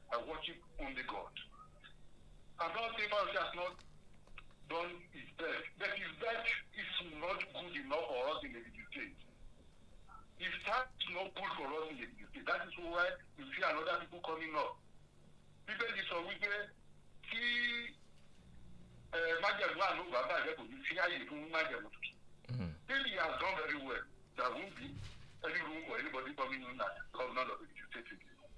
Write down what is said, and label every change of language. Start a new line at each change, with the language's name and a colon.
English: I worship only God. I'm not saying Fauci has not done his best, but his best is not good enough for us in the state. If that is not good for us in the state, that is why we see another people coming up. People is always
Yoruba: tí májèlú àná bàbá rẹ kò ní sí àyè fún májèlú tuntun.
English: He has done very well. There won't be any room for anybody coming in as governor of the state again.